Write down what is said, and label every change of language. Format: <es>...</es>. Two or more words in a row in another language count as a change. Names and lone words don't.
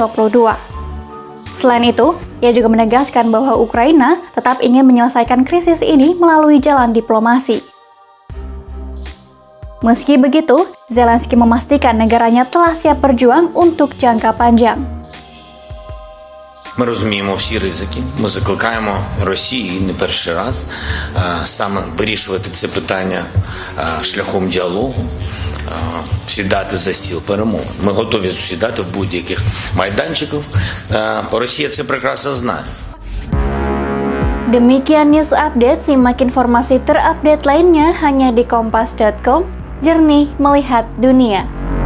<id>Selain itu, ia juga menegaskan bahwa Ukraina tetap ingin menyelesaikan krisis ini melalui jalan diplomasi. Meski begitu, Zelensky memastikan negaranya telah siap berjuang untuk jangka panjang.</id> <uk>Ми розуміємо всі ризики. Ми закликаємо Росію не перший раз саме вирішувати це питання шляхом діалогу, сідати за стіл перемовин. Ми готові сідати в будь-яких майданчиках. Росія це прекрасно знає.</uk> <id>Demikian news update, simak informasi terupdate lainnya hanya di kompas.com, jernih melihat dunia.</id>